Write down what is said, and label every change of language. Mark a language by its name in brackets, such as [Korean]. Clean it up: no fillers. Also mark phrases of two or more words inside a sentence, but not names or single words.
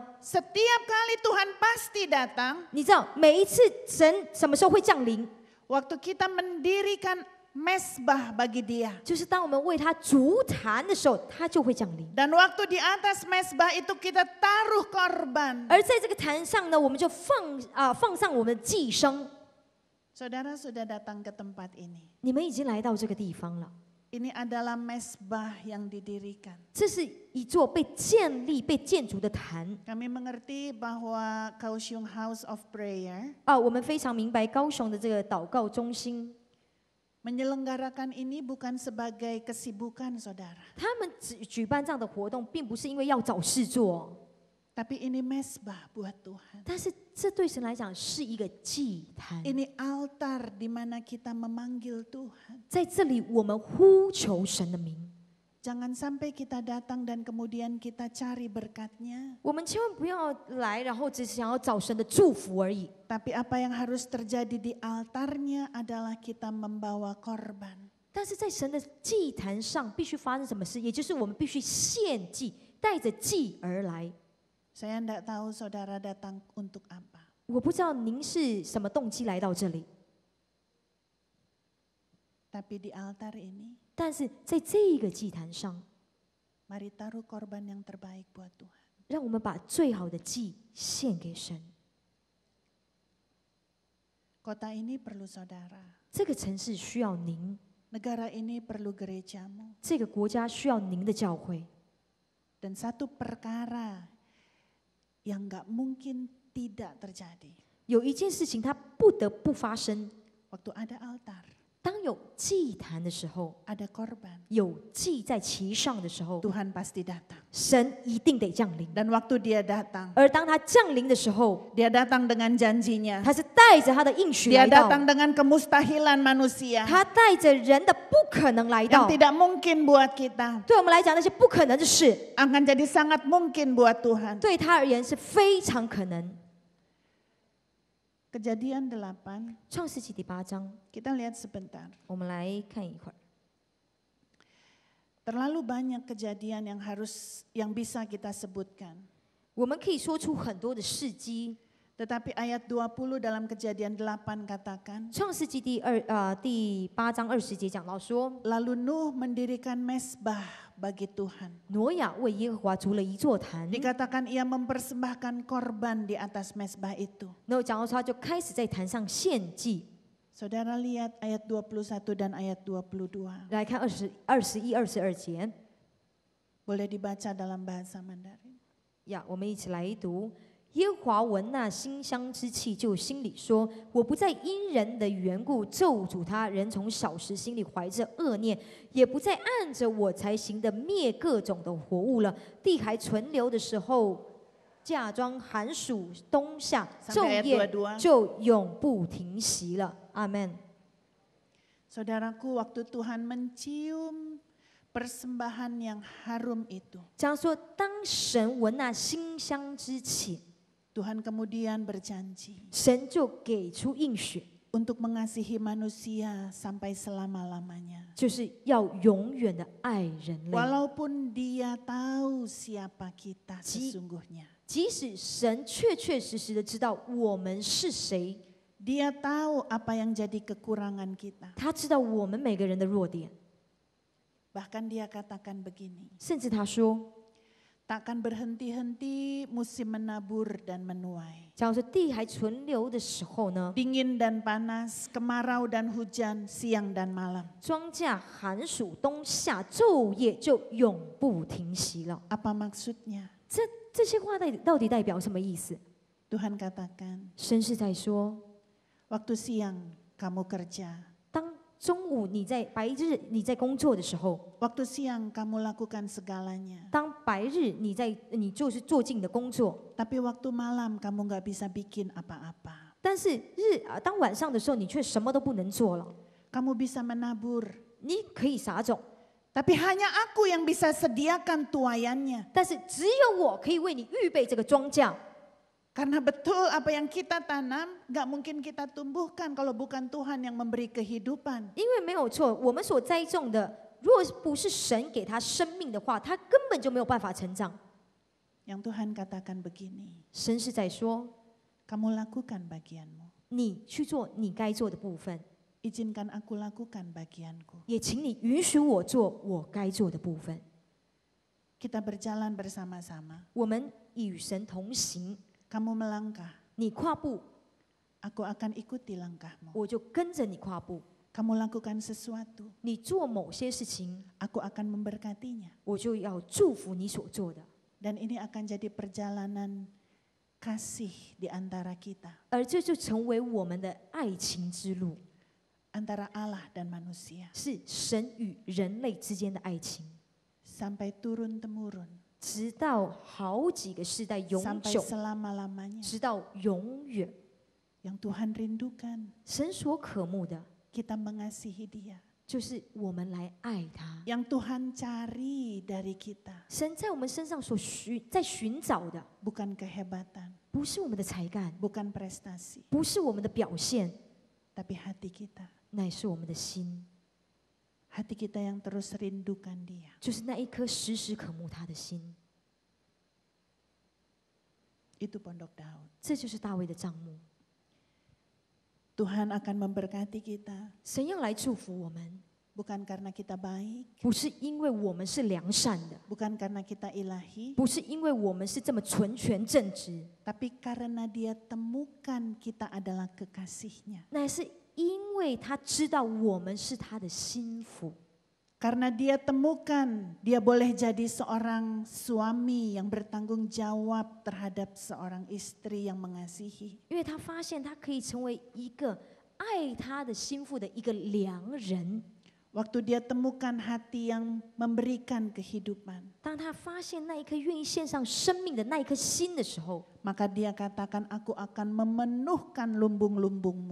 [Indonesian] Setiap kali Tuhan pasti datang. [Chinese] 你知道，每一次神什么时候会降临？ [Indonesian] Waktu kita mendirikan mesbah bagi dia. [Chinese] 就是当我们为他筑坛的时候，他就会降临。 [Indonesian] Dan waktu di atas mesbah itu kita taruh korban. [Chinese] 而在这个坛上呢，我们就放上我们的祭牲。 [Indonesian] Saudara sudah datang ke tempat ini. [Chinese] 你们已经来到这个地方了， [Indonesian] Ini adalah mesbah yang didirikan. [Chinese] 这是一座被建立、被建筑的坛 [Indonesian] Kami mengerti bahwa Kaohsiung House of Prayer [Chinese] 啊。我们非常明白高雄的这个祷告中心， [Indonesian] menyelenggarakan ini bukan sebagai kesibukan saudara. [Chinese] 他们举办这样的活动，并不是因为要找事做， [Indonesian] Tapi ini mesbah buat Tuhan. [Chinese] 但是这对神来讲是一个祭坛。 [Indonesian] Ini altar di mana kita memanggil Tuhan. [Chinese] 在这里，我们呼求神的名。 [Indonesian] Jangan sampai kita datang dan kemudian kita cari berkat-Nya. [Chinese] 我们千万不要来，然后只是想要找神的祝福而已。 [Indonesian] Tapi apa yang harus terjadi di altarnya adalah kita membawa korban. [Chinese] 但是在神的祭坛上，必须发生什么事？也就是我们必须献祭，带着祭而来。 [Indonesian] Saya tidak tahu saudara datang untuk apa. [Chinese] 我不知道您是什么动机来到这里， [Indonesian] Tapi di altar ini, [Chinese] 但是在这个祭坛上， [Indonesian] mari taruh korban yang terbaik buat Tuhan. [Chinese] 让我们把最好的祭献给神。 [Indonesian] Kota ini perlu saudara. [Chinese] 这个城市需要您， [Indonesian] Negara ini perlu gerejamu. [Chinese] 这个国家需要您的教会。 [Indonesian] Dan satu perkara yang nggak mungkin tidak terjadi. [Chinese] 有一件事情它不得不发生， [Indonesian] Waktu ada altar, [Chinese] 当有祭坛的时候， [Indonesian] ada korban, [Chinese] 有祭在其上的时候， [Indonesian] Tuhan pasti datang. [Chinese] 神一定得降临。 [Indonesian] Dan waktu dia datang, [Chinese] 而当他降临的时候， [Indonesian] dia datang dengan janjinya. [Chinese] 他是带着他的应许 [Indonesian] Dia [Chinese] 来到， [Indonesian] datang dengan kemustahilan manusia [Chinese] 他带着人的不可能来 [Indonesian] yang [Chinese] 到。 [Indonesian] tidak mungkin buat kita, [Chinese] 对我们来讲，那些不可能的事， [Indonesian] akan jadi sangat mungkin buat Tuhan. [Chinese] 对他而言是非常可能。 [Indonesian] Kejadian 8, [Chinese] 创世纪第8章， [Indonesian] kita lihat sebentar. [Chinese] 我们来看一会儿。 [Indonesian] Terlalu banyak kejadian yang bisa kita sebutkan. [Chinese] 我们可以说出很多的事迹。 [Indonesian] Tetapi ayat 20 dalam Kejadian 8 katakan, [Chinese] 创世纪第8章20节讲到说， [Indonesian] lalu Nuh mendirikan mesbah bagi Tuhan. [Chinese] 挪亚为耶和华筑了一座坛。 [Indonesian] Dikatakan ia mempersembahkan korban di atas mesbah itu. [Chinese] 然后讲到说，他就开始在坛上献祭。 [Indonesian] Saudara lihat ayat 21 dan ayat 22. [Chinese] 来看21、22节 [Indonesian] Boleh dibaca dalam bahasa Mandarin. [Chinese] 呀，我们一起来读。耶和华闻那馨香之气，就心里说：“我不再因人的缘故咒诅他，人从小时心里怀着恶念，也不再按着我才行的灭各种的活物了。地还存留的时候，嫁妆寒暑冬夏昼 [Indonesian] Sampai ayat [Chinese] 夜 [Indonesian] 22. [Chinese] 就永不停息了。”阿门。 [Indonesian] Saudaraku, waktu Tuhan mencium persembahan yang harum itu, [Chinese] 讲说，当神闻那馨香之气， [Indonesian] Tuhan kemudian berjanji [Chinese] 神就给出应许， [Indonesian] untuk mengasihi manusia sampai selama-lamanya. [Chinese] 就是要永远的爱人类。 [Indonesian] Walaupun dia tahu siapa kita sesungguhnya. [Chinese] 即使神确确实实的知道我们是谁， [Indonesian] Dia tahu apa yang jadi kekurangan kita. [Chinese] 他知道我们每个人的弱点， [Indonesian] Bahkan dia katakan begini, [Chinese] 甚至他说， [Indonesian] takkan berhenti-henti musim menabur dan menuai. [Chinese] 假如说地还存留的时候呢， [Indonesian] Dingin dan panas, kemarau dan hujan, siang dan malam. [Chinese] 庄稼寒暑冬夏昼夜就永不停息了。 [Indonesian] Apa maksudnya? [Chinese] 这些话到底代表什么意思？ [Indonesian] Tuhan katakan, [Chinese] 神是在说， [Indonesian] waktu siang kamu kerja, [Chinese] 当中午白日你在工作的时候， [Indonesian] waktu siang kamu lakukan segalanya. [Chinese] 当白日你就是做尽你的工作， [Indonesian] Tapi waktu malam kamu nggak bisa bikin apa-apa. [Chinese] 但是当晚上的时候，你却什么都不能做了。 [Indonesian] Kamu bisa menabur, [Chinese] 你可以撒种， [Indonesian] tapi hanya aku yang bisa sediakan tuayannya. [Chinese] 但是只有我可以为你预备这个庄稼。 [Indonesian] Karena betul apa yang kita tanam nggak mungkin kita tumbuhkan kalau bukan Tuhan yang memberi kehidupan. [Chinese] 因为没有错，我们所栽种的，如果不是神给他生命的话，他根本就没有办法成长。 [Indonesian] Yang Tuhan katakan begini, [Chinese] 神是在说， [Indonesian] kamu lakukan bagianmu. [Chinese] 你去做你该做的部分， [Indonesian] Izinkan aku lakukan bagianku. [Chinese] 也请你允许我做我该做的部分。 [Indonesian] Kita berjalan bersama-sama. [Chinese] 我们与神同行， [Indonesian] Kamu melangkah, [Chinese] 你跨步， [Indonesian] aku akan ikuti langkahmu. [Chinese] 我就跟着你跨步； [Indonesian] kamu lakukan sesuatu, [Chinese] 你做某些事情， [Indonesian] aku akan memberkatinya. [Chinese] 我就要祝福你所做的。 [Indonesian] Dan ini akan jadi perjalanan kasih di antara kita, [Chinese] 而这就成为我们的爱情之路， [Indonesian] antara Allah dan manusia, [Chinese] 是神与人类之间的爱情， [Indonesian] sampai turun-temurun, [Chinese] 直到好几个世代永 [Indonesian] sampai [Chinese] 久， [Indonesian] selama-lamanya. [Chinese] 直到永远。 [Indonesian] Yang Tuhan rindukan, [Chinese] 神所渴慕的， [Indonesian] kita mengasihi Dia. [Chinese] 就是我们来爱他。 [Indonesian] Yang Tuhan cari dari kita, [Chinese] 神在我们身上所寻找的， [Indonesian] bukan kehebatan, [Chinese] 不是我们的才干， [Indonesian] bukan prestasi, [Chinese] 不是我们的表现， [Indonesian] tapi hati kita. [Chinese] 乃是我们的心， [Indonesian] Hati kita yang terus rindukan Dia. [Chinese] 就是那一颗时时渴慕他的心。 [Indonesian] Itu Pondok Daud. [Chinese] 这就是大卫的帐幕。 [Indonesian] Tuhan akan memberkati kita, [Chinese] 神要来祝福我们， [Indonesian] bukan karena kita baik, [Chinese] 不是因为我们是良善的， [Indonesian] bukan karena kita ilahi, [Chinese] 不是因为我们是这么纯全正直， [Indonesian] tapi karena Dia temukan kita adalah kekasihnya. [Chinese] 乃是因为他知道我们是他的心腹， [Indonesian] Karena Dia temukan, Dia boleh jadi seorang suami yang bertanggung jawab terhadap seorang istri yang mengasihi. [Chinese] 因为他发现他可以成为一个爱他的心腹的一个良人。 [Indonesian] Waktu Dia temukan hati yang memberikan kehidupan, [Chinese] 当他发现那一颗愿意献上生命的那一颗心的时候， [Indonesian] maka Dia katakan, aku akan memenuhkan lumbung-lumbungmu.